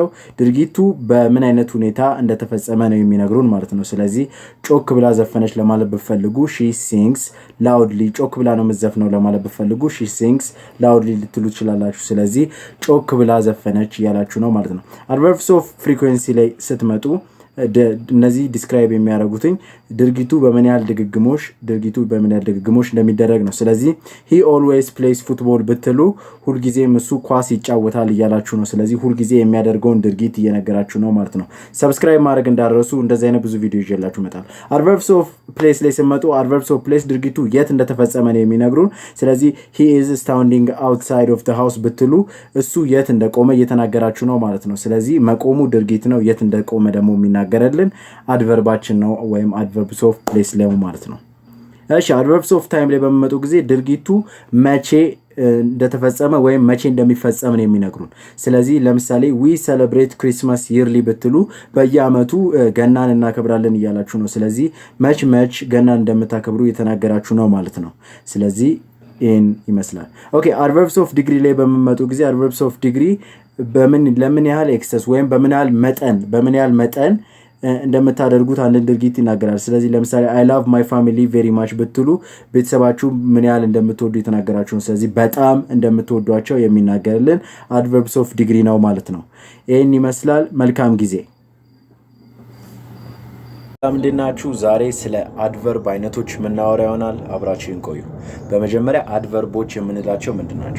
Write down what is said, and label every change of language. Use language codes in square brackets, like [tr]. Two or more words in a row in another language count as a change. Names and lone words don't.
[am] ድርጊቱ በምን አይነት ሁኔታ እንደተፈጸመ ነው የሚነግሩን ማለት ነው። ስለዚህ ጮክ ብላ ዘፈነች ለማለት ብትፈልጉ [en] she sings loudly፣ [am] ጮክ ብላ ነው የምትዘፍነው ለማለት ብትፈልጉ [en] she sings loudly [am] ልትሉ ትችላላችሁ። ስለዚህ ጮክ ብላ ዘፈነች እያላችሁ ነው ማለት ነው። [en] adverbs of frequency [am] ላይ ስትመጡ እነዚህ ዲስክራይብ የሚያደርጉትኝ ድርጊቱ በምን ያህል ድግግሞሽ እንደሚደረግ ነው። ስለዚህ he [en] always plays football [am] ብትሉ ሁልጊዜም እሱ ኳስ ይጫወታል እያላችሁ ነው። ስለዚህ ሁልጊዜ የሚያደርገውን ድርጊት እየነገራችሁ ነው ማለት ነው። ሰብስክራይብ ማድረግ እንዳትረሱ። እንደዚህ አይነት ብዙ ቪዲዮ ይዤላችሁ እመጣለሁ። [en] adverbs of place [am] ላይ ሲመጡ [en] adverbs of place [am] ድርጊቱ የት እንደተፈጸመ ነው የሚነግሩን። ስለዚህ [en] he is standing outside of the house [am] ብትሉ እሱ የት እንደቆመ እየተናገራችሁ ነው ማለት ነው። ስለዚህ መቆሙ ድርጊት ነው። የት እንደቆመ ደግሞ የሚናገርልን አድቨርባችን ነው ወይም [en] adverbs of place [am] ላይ ማለት ነው። እሺ [en] adverbs of time [am] ላይ በመመጡ ጊዜ ድርጊቱ መቼ እንደተፈጸመ ወይም መቼ እንደሚፈጸም ነው የሚነግሩን። ስለዚህ ለምሳሌ [en] we celebrate Christmas [am] yearly ብትሉ በየአመቱ ገናን እናከብራለን እያላችሁ ነው። ስለዚህ መች ገናን እንደምታከብሩ እየተናገራችሁ ነው ማለት ነው። ስለዚህ ይሄን ይመስላል። ኦኬ [en] adverbs of degree [am] ላይ በመመጡ ጊዜ [en] adverbs of degree [am] ለምን ያህል ኤክሰስ ወይም በምን ያህል መጠን እንደምታደርጉት አንድ ድርጊት ይናገራል። ስለዚህ ለምሳሌ [en] I love my family very much [am] ብትሉ ቤተሰባችሁ ምን ያህል እንደምትወዱ የተናገራችሁ ነው። ስለዚህ በጣም እንደምትወዷቸው የሚናገርልን [en] adverbs of degree [am] ነው ማለት ነው። ይሄን ይመስላል። መልካም ጊዜ። ምንድናችሁ? ዛሬ ስለ አድቨርብ አይነቶች የምናወራ ይሆናል። አብራችሁን ቆዩ። በመጀመሪያ አድቨርቦች የምንላቸው ምንድናቸው?